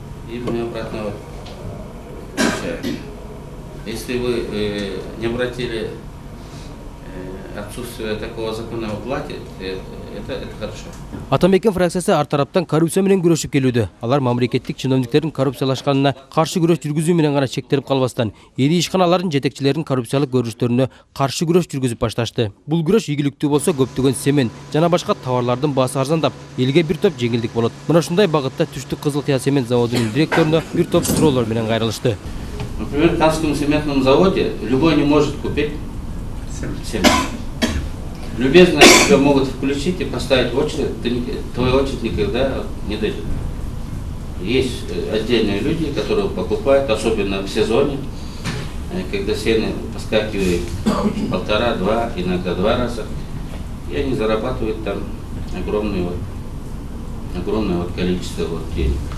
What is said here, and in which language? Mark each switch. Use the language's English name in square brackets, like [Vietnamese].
[Russian] И мы обратно получаем. Если вы не обратили отсутствие такого закона в оплате, это хорошо. [Kyrgyz] Атамбекен фракциясы ар тараптан коррупция менен күрөшүп келүүдө. Алар мамлекеттик чиновниктердин коррупциялашканына каршы күрөш жүргүзүү менен гана чектелип калбастан, эри ишканалардын жетекчилеринин коррупциялык көрүнүштөрүнө каршы күрөш жүргүзүп башташты. Бул күрөш ийгиликтүү болсо, көптөгөн цемент жана башка товарлардын баасы арзандап, элге бир топ жеңилдик болот. Мына ушундай багытта Түштүк Кызылкыя цемент заводунун директоруна бир топ суроолор менен кайрылышты. [Russian] Например, в Канском цементном заводе любой не может купить цемент. Любезно тебя могут включить и поставить в очередь, твою очередь никогда не дойдет. Есть отдельные люди, которые покупают, особенно в сезоне, когда цены поскакивают 1,5-2, иногда 2 раза, и они зарабатывают там огромное количество денег.